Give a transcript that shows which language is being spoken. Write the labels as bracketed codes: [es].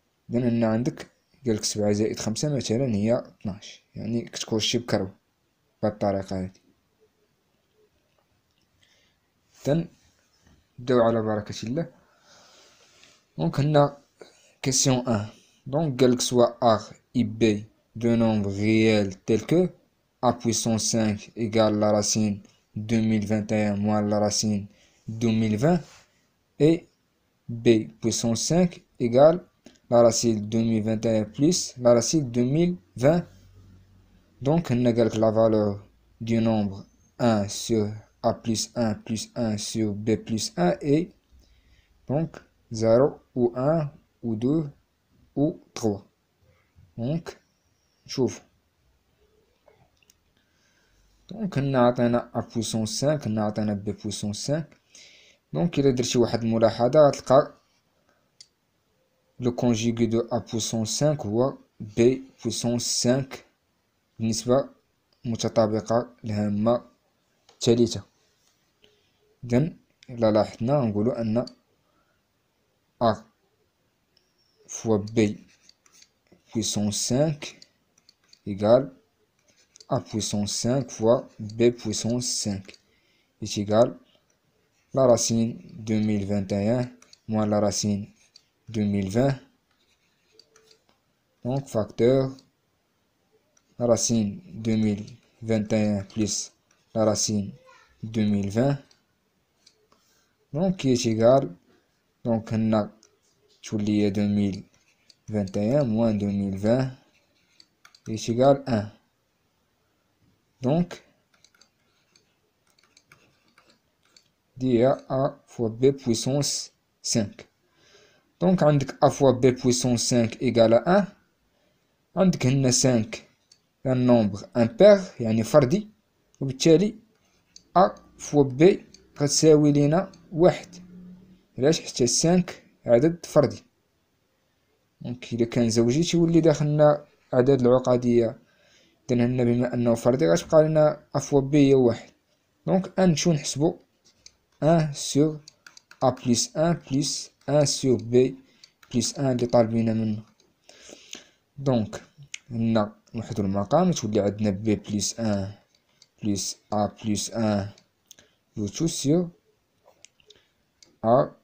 [ar] إذن هنا عندك قالك 7 زائد 5 مثلا هي 12، يعني كتكوشي بكرو بهاد الطريقة هادي. إذن نبداو على بركة الله. دونك هنا question 1. [fr] Donc قالك soit A et B de nombres réels tels que A puissance 5 égale la racine 2021 moins la racine 2020 et B puissance 5 égale la racine 2021 plus la racine 2020. Donc on a la valeur du nombre 1 sur A plus 1 sur B plus 1 et donc 0 ou 1 ou 2 ou 3. [ar] Donc شوف دونك هنا عطينا A puissance 5 هنا عطينا B puissance 5. دونك إلا درتي واحد الملاحظة غتلقى لو كونجيغي دو A puissance 5 هو B puissance 5 بالنسبة متطابقة الهامة الثالثة. إذن إلا لاحظنا نقولو أن [fr] A fois B puissance 5 égale A puissance 5 fois B puissance 5 est égal la racine 2021 moins la racine 2020. Donc facteur la racine 2021 plus la racine 2020 donc qui est égal donc on a تولي 2021 moins 2020 est égal 1. Donc دي A fois B puissance 5. donc عندك A fois B puissance 5 égale à 1. [ar] عندك هنا 5 [fr] un nombre impair [ar] يعني فردي، وبالتالي A fois B غتساوي لينا 1. علاش؟ حتى 5 عدد فردي. دونك إلا كان زوجي تيولي داخلنا أعداد العقدية. إذن هنا بما أنه فردي غتبقى لنا A fois B هي 1. دونك نمشيو نحسبو [fr] 1 sur A plus 1 [ar] plus 1 sur B plus 1 اللي طالبينه منه. دونك هنا نوحدو المقام تولي عندنا [fr] B plus 1 plus A plus 1 tout sur A.